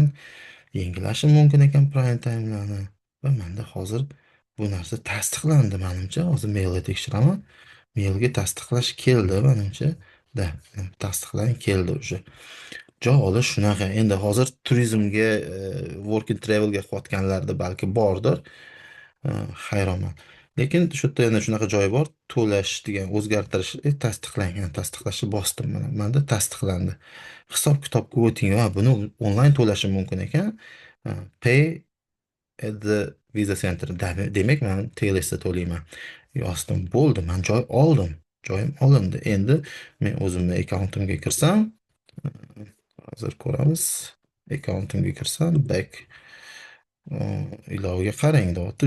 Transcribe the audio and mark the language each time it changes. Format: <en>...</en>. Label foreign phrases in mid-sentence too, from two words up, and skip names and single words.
<uz>Yangilashim mumkin ekan</uz> <en>prime time'larni.</en> <uz>Va menda hozir bu narsa tasdiqlandi menimcha. Hozir mailga tekshiraman. Mailga tasdiqlash keldi menimcha. Da, tasdiqlan keldi уже. Joy olish shunaqa. Endi hozir turizmga,</uz> <en>work and travelga</en> <uz>qilayotganlarda balki bordir. Hayronman. Lekin shu yerda yana shunaqa joy bor. To'lash degan o'zgartirish, tasdiqlangan, tasdiqlashni bosdim mana. Menda tasdiqlandi. Hisob-kitobga o'ting va buni onlayn to'lashim mumkin ekan.</uz> <en>Pay at the Visa Center.</en> <uz>Demak, men TLSda to'layman. Yozdim, bo'ldi. Men joy oldim. Joyim olindi. Endi men o'zimni akkauntimga kirsam, hozir ko'ramiz. Akkauntimga kirsam, back ilovaga qarang deyapti.</uz>